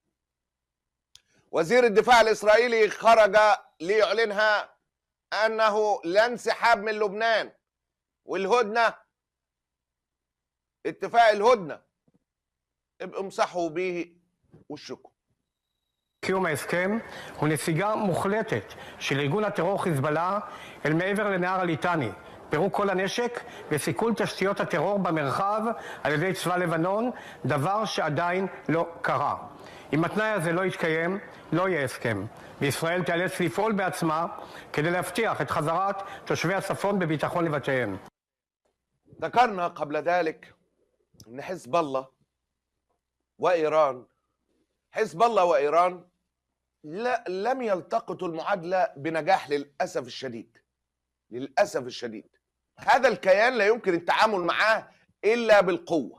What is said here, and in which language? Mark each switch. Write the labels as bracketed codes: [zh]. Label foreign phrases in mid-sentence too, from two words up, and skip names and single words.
[ar] وزير الدفاع الإسرائيلي خرج ليعلنها أنه لا انسحاب من لبنان، والهدنة اتفاق الهدنة ابقوا امسحوا به وشكم. [he] קיום ההסכם הוא נסיגה מוחלטת של ארגון הטרור חיזבאללה אל מעבר לנהר הליטני, פירוק כל הנשק וסיכול תשתיות הטרור במרחב על ידי צבא לבנון, דבר שעדיין לא קרה. אם התנאי הזה לא יתקיים, לא יהיה הסכם, וישראל תיאלץ לפעול בעצמה כדי להבטיח את חזרת תושבי הצפון בביטחון לבתיהם. [ar] ذكرنا قبل ذلك ان حزب الله وايران لم يلتقطوا المعادلة بنجاح للأسف الشديد. هذا الكيان لا يمكن التعامل معاه إلا بالقوة.